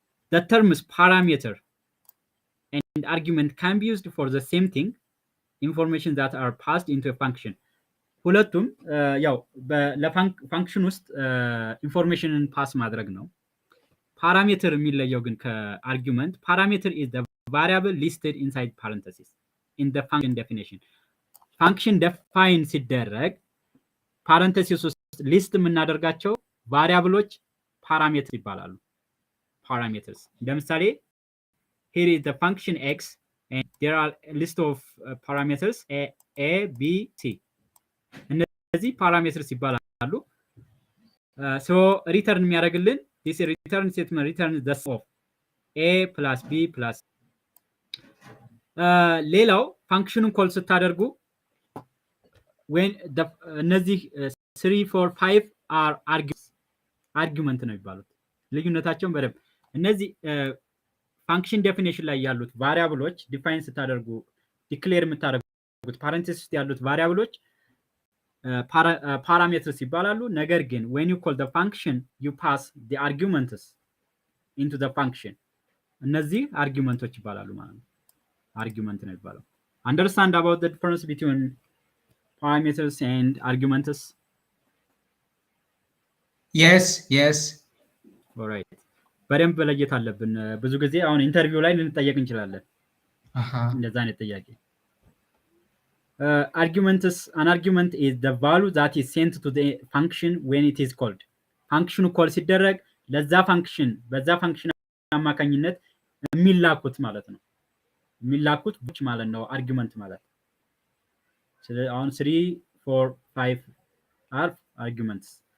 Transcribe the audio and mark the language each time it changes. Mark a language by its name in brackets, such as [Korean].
[English] The terms parameter and argument can be used for the same thing, information that are passed into a function. [Amharic] ሁለቱም ያው ለፋንክሽን ውስጥ ኢንፎርሜሽንን ፓስ ማድረግ ነው። ፓራሜትር የሚለየው ግን ከአርጊመንት ፓራሜትር [English] is the variable listed inside parentheses in the function definition. [Amharic] ፋንክሽን define ሲደረግ ፓረንተሲስ ውስጥ ሊስት የምናደርጋቸው ቫሪያብሎች ፓራሜትር ይባላሉ። ፓራሜትርስ ለምሳሌ [English] here is the function x and there are a list of parameters a b c. [Amharic] እነዚህ ፓራሜትርስ ይባላሉ። so ሪተርን የሚያደርግልን [English] this return statement returns the sum of a plus b plus [Amharic] ሌላው ፋንክሽኑን ኮል ስታደርጉ when እነዚህ 3 4 5 are argument ነው የሚባሉት። ልዩነታቸውን በደንብ እነዚህ ፋንክሽን ዴፊኒሽን ላይ ያሉት ቫሪያብሎች ዲፋይን ስታደርጉ ዲክሌር የምታደርጉት ፓረንቴሲስ ውስጥ ያሉት ቫሪያብሎች ፓራሜትርስ ይባላሉ። ነገር ግን [English] when you call the function [Amharic] you pass the arguments into the function እነዚህ አርጊመንቶች ይባላሉ ማለት ነው። አርጊመንት ነው የሚባለው። [English] understand about the difference between parameters and arguments? yes all right [Amharic] በደንብ መለየት አለብን። ብዙ ጊዜ አሁን ኢንተርቪው ላይ ልንጠየቅ እንችላለን እንደዛ አይነት ጥያቄ። [English] arguments an argument is the value that is sent to the function when it is called. [Amharic] ፋንክሽኑ ኮል ሲደረግ ለዛ ፋንክሽን በዛ ፋንክሽን አማካኝነት የሚላኩት ማለት ነው። የሚላኩት ብቻ ማለት ነው አርጊመንት ማለት። ስለዚህ አሁን 3 4 5 are arguments.